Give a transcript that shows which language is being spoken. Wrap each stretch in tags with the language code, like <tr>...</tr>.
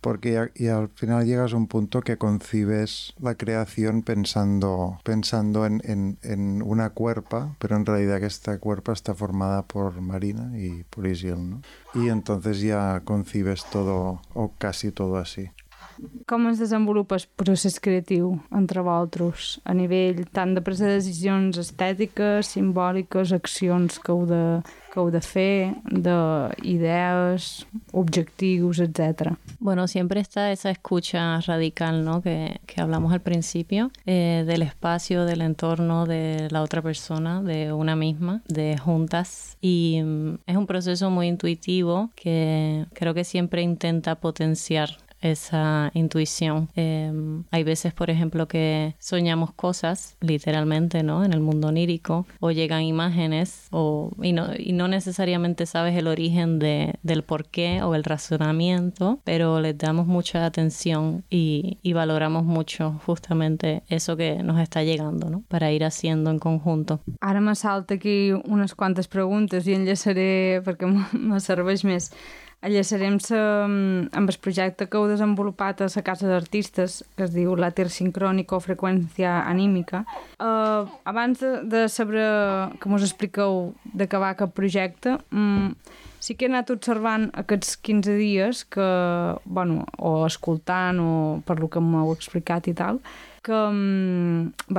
<es>Porque ya al final llegas a un punto que concibes la creación pensando en una cuerpa, pero en realidad esta cuerpa está formada por Marina y por Isil, ¿no? Y entonces ya concibes todo o casi todo así.</es> <ca>Com es desenvolupa el procés creatiu entre vosaltres a nivell tant de presa de decisions estètiques, simbòliques, accions que heu de fer, d'idees, objectius, etc.?</ca> <es>Bueno, siempre está esa escucha radical, ¿no? Que hablamos al principio, del espacio, del entorno, de la otra persona, de una misma, de juntas. Y es un proceso muy intuitivo que creo que siempre intenta potenciar esa intuición. Hay veces, por ejemplo, que soñamos cosas, literalmente, ¿no? En el mundo onírico, o llegan imágenes, y no necesariamente sabes el origen del porqué o el razonamiento, pero les damos mucha atención y valoramos mucho justamente eso que nos está llegando, ¿no? Para ir haciendo en conjunto.</es> <ca>Ara me salta aquí unes quantes preguntes i enllaçaré perquè me serveix més. Enllaçarem-se amb el projecte que heu desenvolupat a la Casa d'Artistes, que es diu L'Éter Sincrònic o Freqüència Anímica. Abans de saber que mos expliqueu d'acabar aquest projecte, sí que he anat observant aquests 15 dies, que, bueno, o escoltant o per lo que m'heu explicat i tal, que allà</ca>